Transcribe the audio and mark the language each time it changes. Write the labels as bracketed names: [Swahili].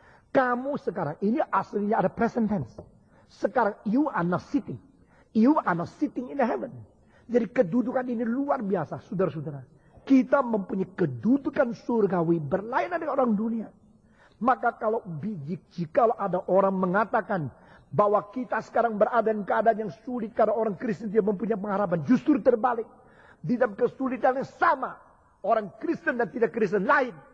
[Indonesian] Kamu sekarang, ini aslinya ada present tense. Sekarang, [English] you are not sitting. You are not sitting in heaven. [Indonesian] Jadi kedudukan ini luar biasa, saudara-saudara. Kita mempunyai kedudukan surgawi berlainan dengan orang dunia. Maka jika ada orang mengatakan bahwa kita sekarang berada dalam keadaan yang sulit karena orang Kristen tidak mempunyai pengharapan, justru terbalik. Di dalam kesulitan yang sama, orang Kristen dan tidak Kristen lain.